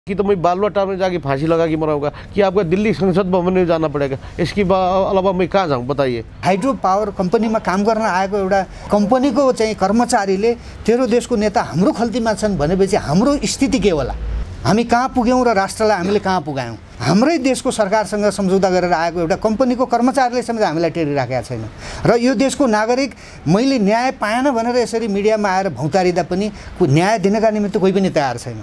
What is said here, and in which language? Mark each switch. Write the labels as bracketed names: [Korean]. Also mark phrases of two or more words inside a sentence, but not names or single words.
[Hindi] कि तो मैं बालुवाटार में जाके फांसी लगा के मराऊंगा कि आपका दिल्ली संसद भवन में जाना पड़ेगा, इसके अलावा मैं कहाँ जाऊँ बताइए। [English] hydro power [Nepali] कम्पनीमा काम गर्न आएको एउटा कम्पनीको चाहिँ कर्मचारीले तेरो देशको नेता हाम्रो खल्तीमा छन् भनेपछि हाम्रो स्थिति के होला, हामी कहाँ पुग्यौँ र राष्ट्रलाई हामीले कहाँ पुगायौँ। हाम्रै देशको सरकारसँग सम्झौता गरेर आएको एउटा कम्पनीको कर्मचारीले समेत हामीलाई टेरिराखेका छैन र यो देशको नागरिक मैले न्याय पाएन भनेर यसरी मिडियामा आएर भौतारिँदा पनि न्याय दिनका निमित्त कोही पनि तयार छैन।